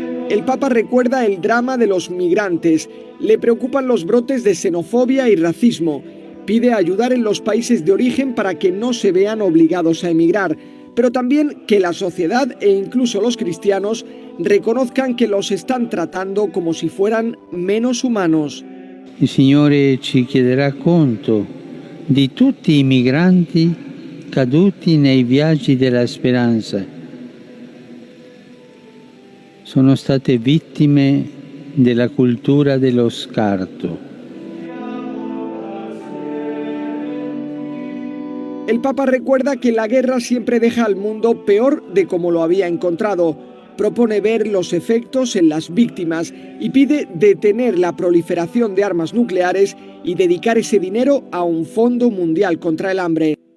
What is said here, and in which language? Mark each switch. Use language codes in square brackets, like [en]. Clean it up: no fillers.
[es] El Papa recuerda el drama de los migrantes, le preocupan los brotes de xenofobia y racismo, pide ayudar en los países de origen para que no se vean obligados a emigrar, pero también que la sociedad e incluso los cristianos reconozcan que los están tratando como si fueran menos humanos. [it] Il Signore ci chiederà conto di tutti i migranti caduti nei viaggi della speranza. Sono state vittime della cultura dello scarto. [es] El Papa recuerda que la guerra siempre deja al mundo peor de como lo había encontrado. Propone ver los efectos en las víctimas y pide detener la proliferación de armas nucleares y dedicar ese dinero a un fondo mundial contra el hambre.